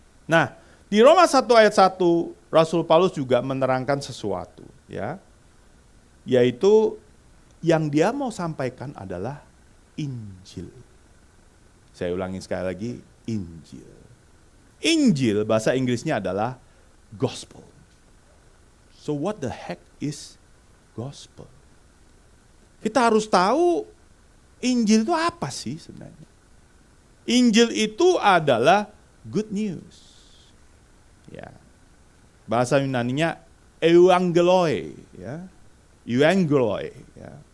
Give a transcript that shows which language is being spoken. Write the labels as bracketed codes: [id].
[id] Nah, di Roma 1 ayat 1, Rasul Paulus juga menerangkan sesuatu, ya. Yaitu yang dia mau sampaikan adalah Injil. Saya ulangi sekali lagi, Injil. Injil bahasa Inggrisnya adalah gospel. [en] So what the heck is gospel? [id] Kita harus tahu Injil itu apa sih sebenarnya? Injil itu adalah good news. Ya. Bahasa Yunaninya euangeloi, ya. Euangeloi, ya.